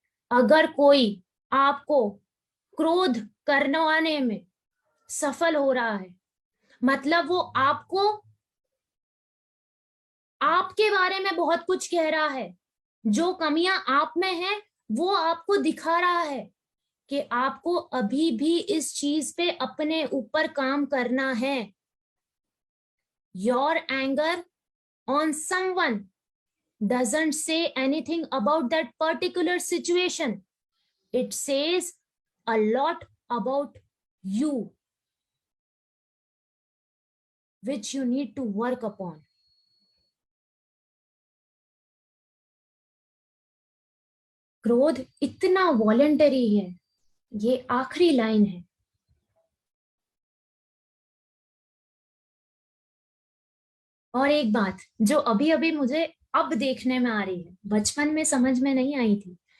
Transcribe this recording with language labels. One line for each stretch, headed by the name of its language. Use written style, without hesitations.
Hindi: अगर कोई आपको क्रोध करवाने में सफल हो रहा है, मतलब वो आपको आपके बारे में बहुत कुछ कह रहा है, जो कमियां आप में हैं वो आपको दिखा रहा है कि आपको अभी भी इस चीज पे अपने ऊपर काम करना है।
English: Your anger on someone doesn't say anything about that particular situation. It says a lot about you, which you need to work upon.
Hindi: क्रोध इतना वॉलेंटरी है, ये आखिरी लाइन है। और एक बात जो अभी अभी मुझे अब देखने में आ रही है, बचपन में समझ में नहीं आई थी।